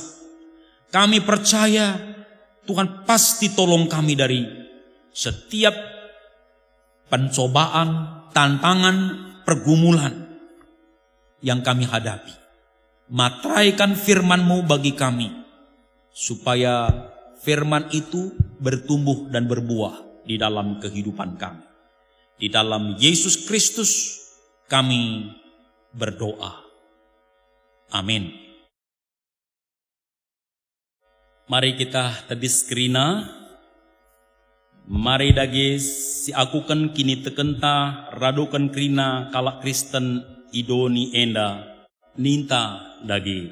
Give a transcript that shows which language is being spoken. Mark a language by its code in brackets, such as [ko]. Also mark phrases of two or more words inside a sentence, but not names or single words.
[id] Kami percaya Tuhan pasti tolong kami dari setiap pencobaan, tantangan, pergumulan yang kami hadapi. Materaikan firman-Mu bagi kami, supaya firman itu bertumbuh dan berbuah di dalam kehidupan kami. Di dalam Yesus Kristus kami berdoa. Amin. Mari kita [btx] tebis kerina. Mari dage si akukan kini tekenta radokan krina kalak Kristen idoni enda ninta dage.